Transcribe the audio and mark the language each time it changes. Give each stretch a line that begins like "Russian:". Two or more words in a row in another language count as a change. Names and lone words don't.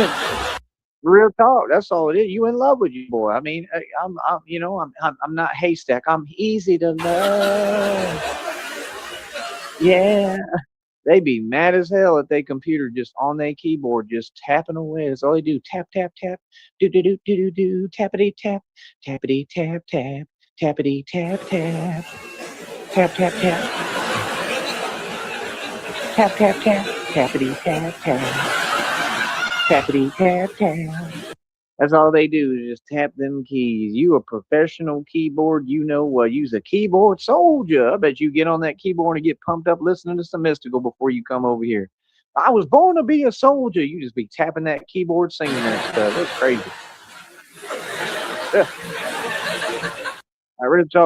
English: Real talk. That's all it is. You in love with you, boy. I mean, you know, I'm not haystack. I'm easy to love. Yeah. They be mad as hell at their computer just on their keyboard, just tapping away. That's all they do. Tap, tap, tap. Do, do, do, do, do, do. Tappity, tap. Tappity, tap, tap. Tappity, tap, tap. Tap, tap, tap. Tap, tap, tap. Tappity, tap, tap. Tappity, tap, tap. That's all they do is just tap them keys. You a professional keyboard, you know what? You's a keyboard soldier. I bet you get on that keyboard and get pumped up listening to some Mystical before you come over here. I was born to be a soldier. You just be tapping that keyboard, singing that stuff. That's crazy. I really talk.